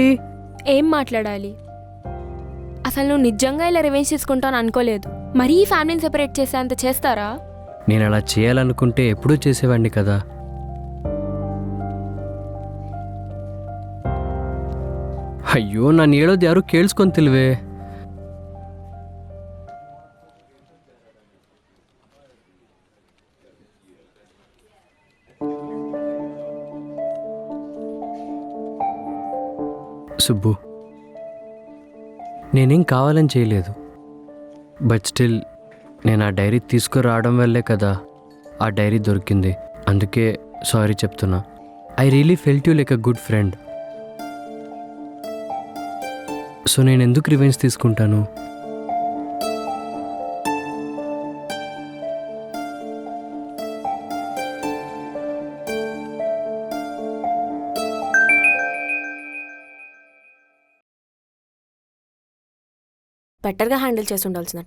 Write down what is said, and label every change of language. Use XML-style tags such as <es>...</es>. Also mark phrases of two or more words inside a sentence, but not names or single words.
<te>ఏం మాట్లాడాలి? అసలు నువ్వు నిజంగా ఇలా రివెంజ్ తీసుకుంటాను అనుకోలేదు. మరీ ఈ</te> <en>familyni separate</en> <te>చేసే అంత చేస్తారా? నేను అలా చేయాలనుకుంటే ఎప్పుడూ చేసేవాడిని కదా. అయ్యో,</te> <kn>ನಾನು ಹೇಳೋದು ಯಾರು ಕೇಳಿಸ್ಕೊಂತಿಲ್ವೇ?</kn> <te>సుబ్బు, నేనేం కావాలని చేయలేదు.</te> <en>But still</en> <te>నేను ఆ డైరీ తీసుకురావడం వల్లే కదా ఆ డైరీ దొరికింది. అందుకే సారీ చెప్తున్నా.</te> <en>I really felt you like a good friend.</en> <te>సో నేను ఎందుకు రివెంజ్ తీసుకుంటాను?</te> <en>betterga handle</en> <te>చేసి ఉండాల్సినట్టు.</te>